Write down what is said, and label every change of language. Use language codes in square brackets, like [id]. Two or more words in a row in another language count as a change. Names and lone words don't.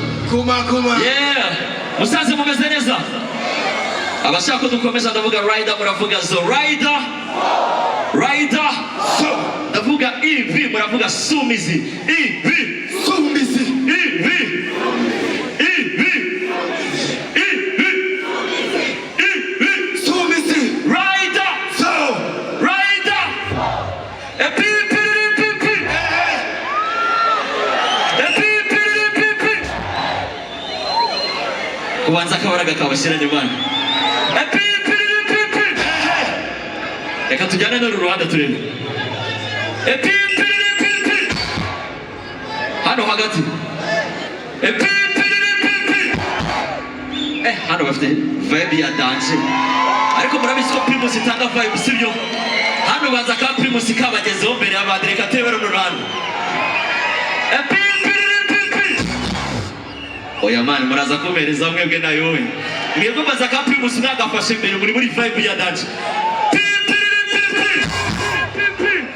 [rw] Kuma, kuma. Yeah. Musanze mumeze neza? Abashaka ko dukomeza ndavuga rider, muravuga zo rider. Rider. So. Ndavuga ivi, muravuga sumizi. Ivi. Sumizi. Ivi. Ivi. Ivi. Ivi. Sumizi. Rider. So. Rider. Epi, pi, pi, pi, pi. Epi, pi, pi, pi. Kubanza akabaraga kabashyiranye, bana. Epi, pi, pi, pi, pi. Reka tujyane n'uru ruhande turimo. Epi, Hano hagati. Eh, pi, pi, pi, pi, pi. Eh, hano bafite vibe ya danger. Ariko murabizi ko Primus itanga vibe, sibyo? Hano baza ka Primus kabagezeho mbere ya bandi, reka turebe runo ruhande. Eh, pi, pi, pi, pi, pi. Oya man, muraza kumereza mwebwe nayo we. Mwebwe baza ka Primus mwagafashe mbere, muri, muri vibe ya danger. Pi, pi, pi, pi, pi. Pi, pi.